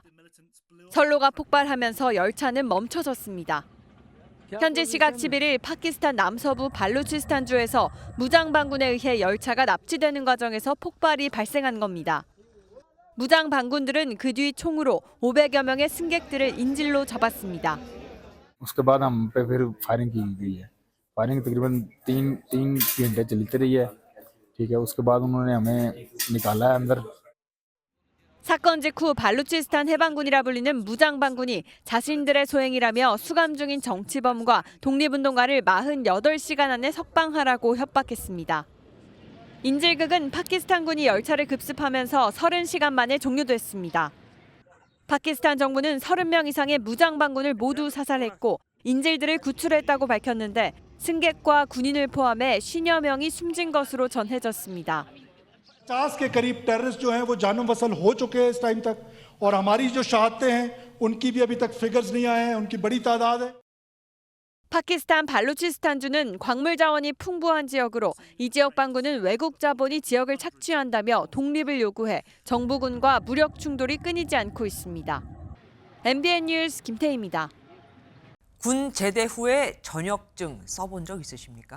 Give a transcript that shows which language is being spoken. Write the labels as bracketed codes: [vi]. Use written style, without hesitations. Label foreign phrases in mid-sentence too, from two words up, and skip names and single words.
[ko] 선로가 폭발하면서 열차는 멈춰섰습니다. 현지 시각 11일 파키스탄 남서부 발루치스탄주에서 무장 반군에 의해 열차가 납치되는 과정에서 폭발이 발생한 겁니다. 무장 반군들은 그 뒤 총으로 500여 명의 승객들을 인질로 잡았습니다. [ur] اس کے بعد ہم پہ پھر فائرنگ کی گئی ہے۔ فائرنگ تقریباً تین گھنٹے چلتی رہی ہے. ٹھیک ہے، اس کے بعد انہوں نے ہمیں نکالا ہے اندر. [ko] 사건 직후 발루치스탄 해방군이라 불리는 무장 반군이 자신들의 소행이라며 수감 중인 정치범과 독립운동가를 48시간 안에 석방하라고 협박했습니다. 인질극은 파키스탄군이 열차를 급습하면서 30시간 만에 종료됐습니다. 파키스탄 정부는 30명 이상의 무장 반군을 모두 사살했고 인질들을 구출했다고 밝혔는데 승객과 군인을 포함해 50여 명이 숨진 것으로 전해졌습니다. [ur] 50 کے قریب ٹیررسٹ جو ہیں وہ جانو وصل ہو چکے ہیں اس ٹائم تک اور ہماری جو شہادتیں ہیں ان کی بھی ابھی تک فگرز نہیں آئے ہیں ان کی بڑی تعداد ہے [ko] 파키스탄 발루치스탄주는 광물 자원이 풍부한 지역으로 이 지역 반군은 외국 자본이 지역을 착취한다며 독립을 요구해 정부군과 무력 충돌이 끊이지 않고 있습니다. MBN 뉴스 김태희입니다. 군 제대 후에 전역증 써본 적 있으십니까?